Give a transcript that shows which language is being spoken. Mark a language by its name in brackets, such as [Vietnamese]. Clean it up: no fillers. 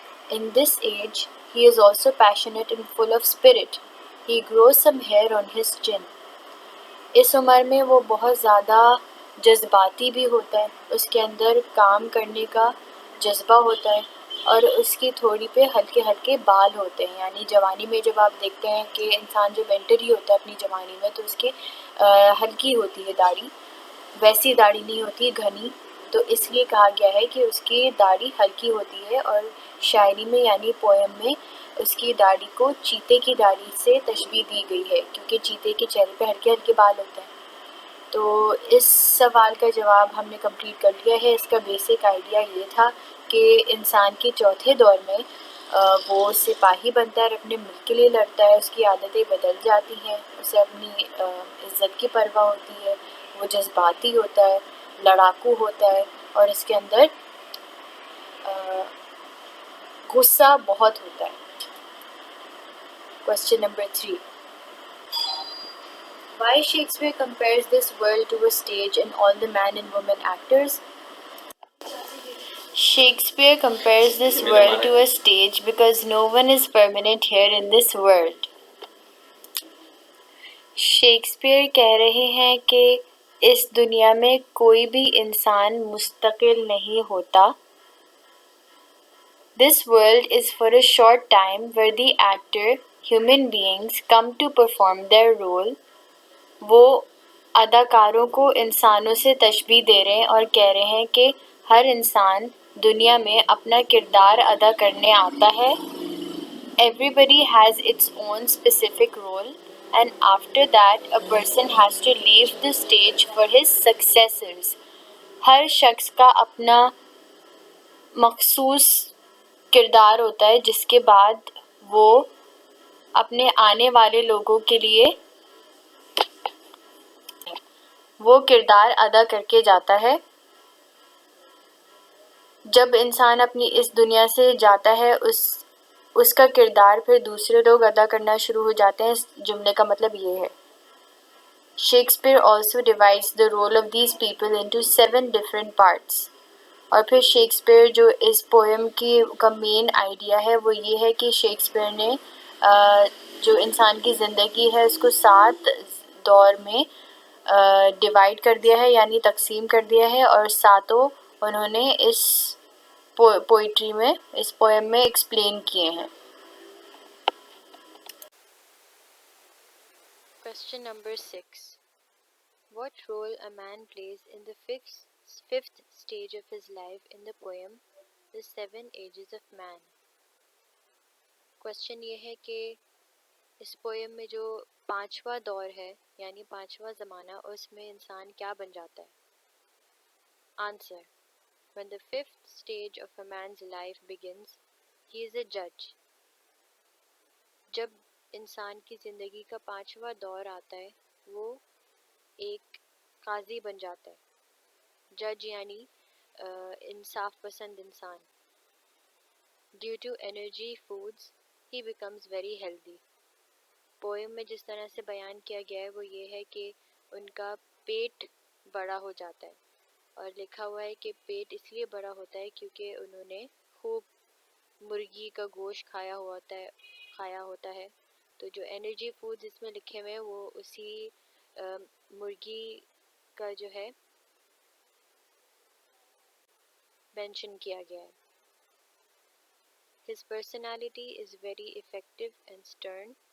[English] In this age, he is also passionate and full of spirit. He grows some hair on his chin. [Urdu] اس عمر میں وہ بہت زیادہ جذباتی بھی ہوتا ہے، اس کے اندر کام کرنے کا جذبہ ہوتا ہے اور اس کی تھوڑی پہ ہلکے ہلکے بال ہوتے ہیں. یعنی جوانی میں جب آپ دیکھتے ہیں کہ انسان جب انٹر ہی ہوتا ہے اپنی جوانی میں تو اس کے ہلکی ہوتی ہے داڑھی، ویسی داڑھی نہیں ہوتی گھنی. تو اس لیے کہا گیا ہے کہ اس کی داڑھی ہلکی ہوتی ہے اور شاعری میں یعنی پویم میں اس کی داڑھی کو چیتے کی داڑھی سے تشبیہ دی گئی ہے کیونکہ چیتے کے چہرے پہ ہلکے ہلکے بال ہوتے ہیں. تو اس سوال کا جواب ہم نے کمپلیٹ کر لیا ہے. اس کا بیسک آئیڈیا یہ تھا کہ انسان کے چوتھے دور میں وہ سپاہی بنتا ہے اور اپنے ملک کے لیے لڑتا ہے. اس کی عادتیں بدل جاتی ہیں, اسے اپنی عزت کی پرواہ ہوتی ہے, وہ جذباتی ہوتا ہے, لڑاکو ہوتا ہے, اور اس کے اندر غصہ بہت ہوتا ہے. [English] Question number 3. Why Shakespeare compares this world to a stage and all the man and woman actors? Shakespeare compares this world to a stage because no one is permanent here in this world. [Urdu] Shakespeare کہہ رہے ہیں کہ اس دنیا میں کوئی بھی انسان مستقل نہیں ہوتا. [English] This world is for a short time where the actor, human beings, come to perform their role. [Urdu] وہ اداکاروں کو انسانوں سے تشبیہ دے رہے ہیں اور کہہ رہے ہیں کہ ہر انسان دنیا میں اپنا کردار ادا کرنے آتا ہے. [English] Everybody has its own specific role, and after that a person has to leave the stage for his successors. [Urdu] ہر شخص کا اپنا مخصوص کردار ہوتا ہے جس کے بعد وہ اپنے آنے والے لوگوں کے لیے وہ کردار ادا کر کے جاتا ہے. جب انسان اپنی اس دنیا سے جاتا ہے اس کا کردار پھر دوسرے لوگ ادا کرنا شروع ہو جاتے ہیں. اس جملے کا مطلب یہ ہے. [English] Shakespeare also divides the role of these people into 7 different parts. [Urdu] اور پھر شیکسپیئر جو اس پوئم کا مین آئیڈیا ہے وہ یہ ہے کہ شیکسپیئر نے جو انسان کی زندگی ہے اس کو 7 دور میں ڈیوائڈ کر دیا ہے, یعنی تقسیم کر دیا ہے, اور ساتوں انہوں نے اس پوئٹری میں, اس پوئم میں ایکسپلین کیے ہیں. [English] Question number 6. What role a man plays in the fifth stage of his life in the poem The 7 Ages of Man? [Urdu] Question یہ ہے کہ اس پوئم میں جو 5واں دور ہے یعنی 5واں زمانہ, اس میں انسان کیا بن جاتا ہے؟ Answer. [English] When the 5th stage of a man's life begins, he is a judge. [Urdu] جب انسان کی زندگی کا 5واں دور آتا ہے وہ ایک قاضی بن جاتا ہے. جج یعنی انصاف پسند انسان. [English] Due to energy foods, he becomes very healthy. [Urdu] Poem میں جس طرح سے بیان کیا گیا ہے وہ یہ ہے کہ ان کا پیٹ بڑا ہو جاتا ہے, اور لکھا ہوا ہے کہ پیٹ اس لیے بڑا ہوتا ہے کیونکہ انہوں نے خوب مرغی کا گوشت کھایا ہوتا ہے. تو جو انرجی فوڈز اس میں لکھے ہوئے ہیں وہ اسی مرغی کا جو ہے مینشن کیا گیا ہے. [English] His personality is very effective and stern.